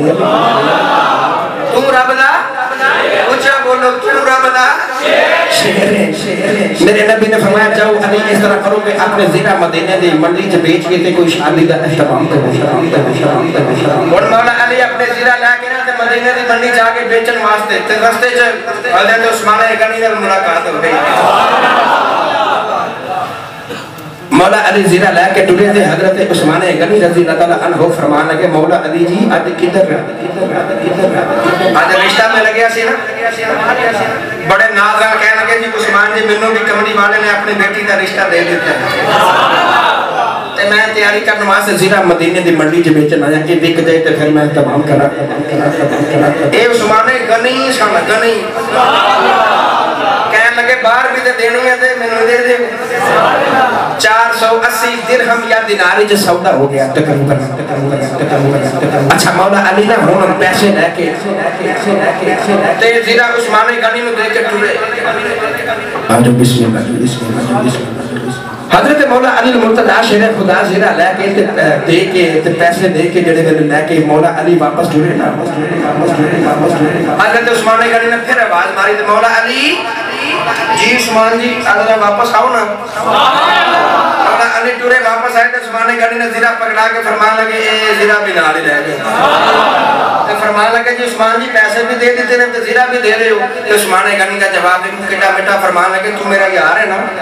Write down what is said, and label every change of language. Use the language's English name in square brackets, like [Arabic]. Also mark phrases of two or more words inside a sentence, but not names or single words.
[Punjabi] تو رب دا اونچا بولو تو رب دا شیر ہے میرے نبی نے فرمایا جاؤ علی اس طرح کرو کہ اپنے زیرہ مدینے دی منڈی چ بیچ کے تے کوئی شادی دا اختتام کرو اور مولا علی اپنے زیرہ لاکے نا تے مدینے دی منڈی جاکے بیچن واسطے تے راستے چ حضرت عثمان غنی نال ملاقات ہو گئی مولا علی زیرہ لاکے ٹرے تھے حضرت عثمان غنی رضی اللہ تعالی عنہ فرمان لگے مولا علی جی آج کدھر آج رشتہ میں لگے سی نا بڑے ناز نال کہنے لگے جی عثمان جی مینوں بھی کملی والے نے اپنی بیٹی کا رشتہ دے دتا تے میں تیاری کرنے واسطے زیرہ مدینے دی منڈی جو بیچنا ہے کہ بک جائے تے پھر میں تمام کرا اے عثمان غنی سن غنی کہنے لگے باہر بھی تے دینی ہے تے میں نے دے دے 480 درہم یا دینار جو سودا ہو گیا تقریباً اچھا مولا علی نہ ہون پیسے لے کے تے زیرہ عثمان غنی نو دے کے ٹرے آجو بسم اللہ حضرت مولا علی المرتضی شیر خدا زیرہ لے کے دے کے پیسے دے کے جڑے دے لے کے مولا علی واپس ٹرے نا حضرت عثمان غنی نے پھر آواز ماری تے مولا علی جی عثمان جی آدھر واپس آؤ نا مولا علی ٹورے واپس آئے تو عثمان غنی نے زیرہ پکڑا کے فرمان لگے اے زیرہ بھی نال ہی رہ گئے تو فرمان لگے جی عثمان جی پیسے بھی دے دیتے ہیں تو زیرہ بھی دے رہے ہو تو عثمان غنی کا جواب کٹا مٹا فرمان لگے تو میرا یار ہے نا